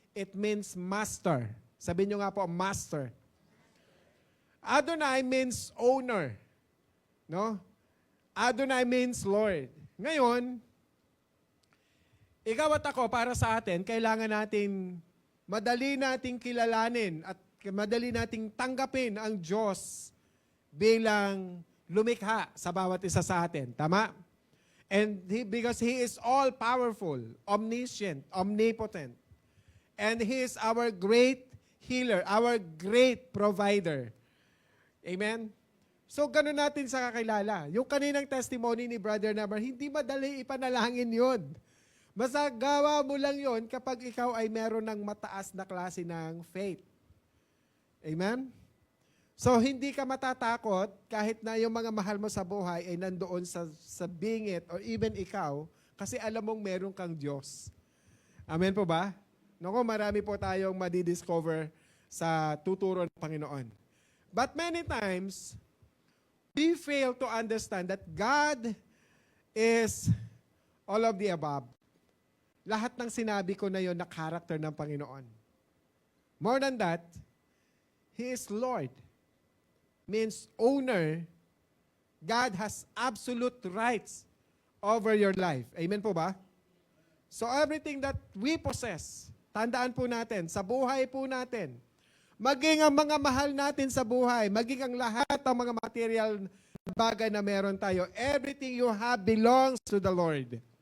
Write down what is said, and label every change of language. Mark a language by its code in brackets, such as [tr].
[en] It means master. [tl] Sabihin nyo nga po, master. [en] Adonai means owner, no? Adonai means Lord. [tl] Ngayon, ikaw at ako, para sa atin, kailangan madali nating kilalanin at madali nating tanggapin ang Diyos bilang lumikha sa bawat isa sa atin. Tama? [en] And because He is all-powerful, omniscient, omnipotent. And He is our great healer, our great provider. [tl] Amen? So, ganun natin sa kakilala. Yung kaninang testimony ni Brother Namar, hindi madali ipanalangin yun. Masagawa mo lang yun kapag ikaw ay meron ng mataas na klase ng faith. Amen? So, hindi ka matatakot kahit na yung mga mahal mo sa buhay ay nandoon sa bingit or even ikaw kasi alam mong meron kang Diyos. Amen po ba? Naku, marami po tayong madidiscover sa tuturo ng Panginoon. [en] But many times, we fail to understand that God is all of the above. [tl] Lahat ng sinabi ko na yon na character ng Panginoon. [en] More than that, He is Lord. Means owner. God has absolute rights over your life. [tl] Amen po ba? [en] So everything that we possess, [tl] tandaan po natin, sa buhay po natin, maging ang mga mahal natin sa buhay, maging ang lahat ng mga material bagay na meron tayo, [en] everything you have belongs to the Lord.